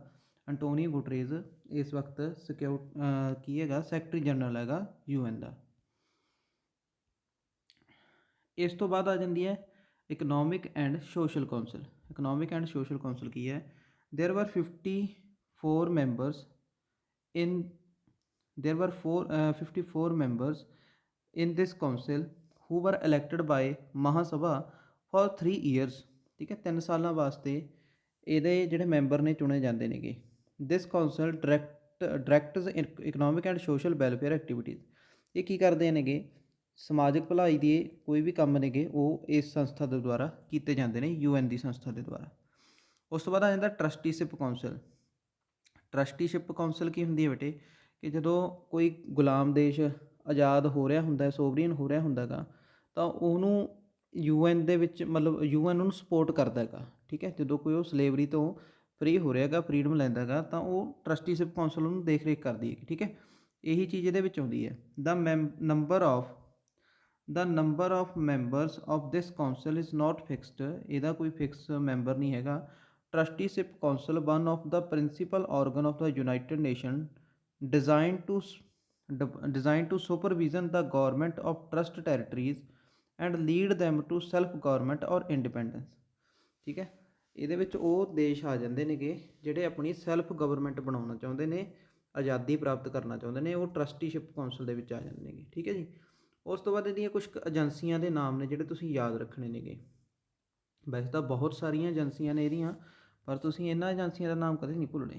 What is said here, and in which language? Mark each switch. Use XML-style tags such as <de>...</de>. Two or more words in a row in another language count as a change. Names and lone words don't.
<pa>ਐਂਟੋਨੀਓ ਗੁਟਰੇਜ਼ ਇਸ ਵਕਤ ਕੀ ਹੈਗਾ ਸੈਕਟਰੀ ਜਨਰਲ ਹੈਗਾ UN ਦਾ। ਇਸ ਤੋਂ ਬਾਅਦ ਆ ਜਾਂਦੀ ਹੈ ਇਕਨੋਮਿਕ ਐਂਡ ਸੋਸ਼ਲ ਕੌਂਸਲ। ਇਕਨੋਮਿਕ ਐਂਡ ਸੋਸ਼ਲ ਕੌਂਸਲ ਕੀ ਹੈ?</pa> <en>there were 54 members in there were 54 members in this council who were elected by ਮਹਾਸਭਾ for 3 years,</en> <pa>ਠੀਕ ਹੈ 3 ਸਾਲਾਂ ਵਾਸਤੇ ਇਹਦੇ ਜਿਹੜੇ ਮੈਂਬਰ ਨੇ ਚੁਣੇ ਜਾਂਦੇ ਨੇਗੇ।</pa> <en>this council directs economic and social welfare activities,</en> <pa>ਇਹ ਕੀ ਕਰਦੇ ਨੇਗੇ ਸਮਾਜਿਕ ਭਲਾਈ ਦੇ ਕੋਈ ਵੀ ਕੰਮ ਨੇਗੇ ਉਹ ਇਸ ਸੰਸਥਾ ਦੇ ਦੁਆਰਾ ਕੀਤੇ ਜਾਂਦੇ ਨੇ UN ਦੀ ਸੰਸਥਾ ਦੇ ਦੁਆਰਾ। ਉਸ ਤੋਂ ਬਾਅਦ ਆ ਜਾਂਦਾ ਟਰਸਟੀਸ਼ਿਪ ਕਾਊਂਸਲ। ਟਰਸਟੀਸ਼ਿਪ ਕਾਊਂਸਲ ਕੀ ਹੁੰਦੀ ਹੈ ਬੇਟੇ ਕਿ ਜਦੋਂ ਕੋਈ ਗੁਲਾਮ ਦੇਸ਼ ਆਜ਼ਾਦ ਹੋ ਰਿਹਾ ਹੁੰਦਾ ਸੋਵਰੀਅਨ ਹੋ ਰਿਹਾ ਹੁੰਦਾ ਗਾ ਤਾਂ ਉਹਨੂੰ UN ਦੇ ਵਿੱਚ ਮਤਲਬ UN ਉਹਨੂੰ ਸਪੋਰਟ ਕਰਦਾ ਹੈਗਾ, ਠੀਕ ਹੈ ਜਦੋਂ ਕੋਈ ਉਹ ਸਲੇਵਰੀ ਤੋਂ ਫਰੀ ਹੋ ਰਿਹਾ ਹੈਗਾ ਫਰੀਡਮ ਲੈਂਦਾ ਹੈਗਾ ਤਾਂ ਉਹ ਟਰਸਟੀਸ਼ਿਪ ਕਾਊਂਸਲ ਉਹਨੂੰ ਦੇਖ ਰੇਖ ਕਰਦੀ ਹੈ, ਠੀਕ ਹੈ ਇਹੀ ਚੀਜ਼ ਇਹਦੇ ਵਿੱਚ ਆਉਂਦੀ ਹੈ।</pa> <en>The number of members of this council is not fixed,</en> <pa>ਇਹਦਾ ਕੋਈ ਫਿਕਸ ਮੈਂਬਰ ਨਹੀਂ ਹੈਗਾ।</pa> <en>ਟਰਸਟੀਸ਼ਿਪ ਕਾਊਂਸਲ one of the principal organ of the United Nations designed to supervision the government of trust territories and lead them to self government or independence,</en> <pa>ਠੀਕ ਹੈ ਇਹਦੇ ਵਿੱਚ ਉਹ ਦੇਸ਼ ਆ ਜਾਂਦੇ ਨੇਗੇ ਜਿਹੜੇ ਆਪਣੀ</pa> <en>self government</en> <pa>ਬਣਾਉਣਾ ਚਾਹੁੰਦੇ ਨੇ, ਆਜ਼ਾਦੀ ਪ੍ਰਾਪਤ ਕਰਨਾ ਚਾਹੁੰਦੇ ਨੇ, ਉਹ ਟਰਸਟੀਸ਼ਿਪ ਕਾਊਂਸਲ ਦੇ ਵਿੱਚ ਆ ਜਾਂਦੇ ਨੇਗੇ, ਠੀਕ ਹੈ ਜੀ। ਉਸ ਤੋਂ ਬਾਅਦ ਇਹਦੀਆਂ ਕੁਝ ਏਜੰਸੀਆਂ ਦੇ ਨਾਮ ਨੇ ਜਿਹੜੇ ਤੁਸੀਂ ਯਾਦ ਰੱਖਣੇ ਨੇਗੇ। ਵੈਸੇ ਤਾਂ ਬਹੁਤ ਸਾਰੀਆਂ ਏਜੰਸੀਆਂ ਨੇ ਇਹਦੀਆਂ ਪਰ ਤੁਸੀਂ ਇਹਨਾਂ ਏਜੰਸੀਆਂ ਦਾ ਨਾਮ ਕਦੇ ਨਹੀਂ ਭੁੱਲਣੇ।</pa>